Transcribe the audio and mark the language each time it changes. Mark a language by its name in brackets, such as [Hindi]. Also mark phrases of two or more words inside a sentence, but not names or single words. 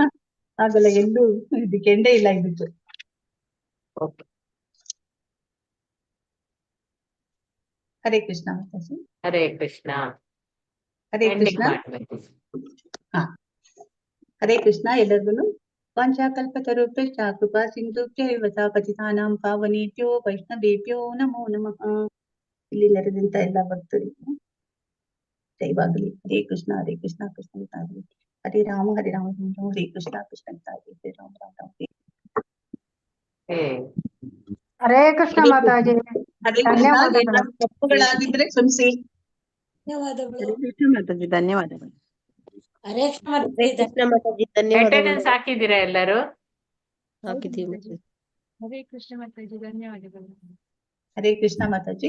[Kannada] ಆಗಲ್ಲ, ಎಲ್ಲೂ ಇದಕ್ಕೆ ಎಂಡೇ ಇಲ್ಲ ಇದಕ್ಕೆ. ಓಕೆ, ಹರೇ ಕೃಷ್ಣ ಮಾತಾಜಿ. ಹರೇ ಕೃಷ್ಣ. ಹರೇ ಎಂಡಿಂಗ್ ಕೃಷ್ಣ. ಮಾಡ್ಬೇಕು. ಹಾ, ಹರೇ ಕೃಷ್ಣ ಎಲ್ಲರಿಗೂ. [Sanskrit] ವಾಂಛಾಕಲ್ಪತರುಭ್ಯಶ್ಚ ಕೃಪಾ ಸಿಂಧುಭ್ಯೈವ ಪತಿತಾನಾಂ ಪಾವನೇಭ್ಯೋ ವೈಷ್ಣವೇಭ್ಯೋ ನಮೋ ನಮಃ. [Kannada] ಇಲ್ಲಿ ನೆರೆದಂತ ಎಲ್ಲ ಭಕ್ತರಿಗೂ ಜೈವಾಗಲಿ. [Sanskrit] ಹರೇ ಕೃಷ್ಣ ಹರೇ ಕೃಷ್ಣ ಕೃಷ್ಣ ಕೃಷ್ಣ ಹರೇ ರಾಮ ಹರೇ ರಾಮ ಹರೇ ಕೃಷ್ಣ ಕೃಷ್ಣ ಹರೇ ರಾಮ ರಾಮ ರಾಮ. [Kannada] ಹರೇ ಕೃಷ್ಣ ಮಾತಾಜಿ. ಹರೇ ಕೃಷ್ಣ. ಏನಾದ್ರು ತಪ್ಪುಗಳಾಗಿದ್ರೆ ಕ್ಷಮಿಸಿ. ಹರೇ ಕೃಷ್ಣ ಮಾತಾಜಿ, ಧನ್ಯವಾದಗಳು. ಹರೇ ಕೃಷ್ಣ ಮಾತಾಜಿ, ಧನ್ಯವಾದಗಳು. ಅಟೆಂಡೆನ್ಸ್ ಹಾಕಿದ್ದೀರಾ ಎಲ್ಲರೂ? ಹಾಕಿದ್ದೀವಿ ಮಾತಾಜಿ. ಹರೇ ಕೃಷ್ಣ ಮಾತಾಜಿ, ಧನ್ಯವಾದಗಳು. ಹರೇ ಕೃಷ್ಣ ಮಾತಾಜಿ.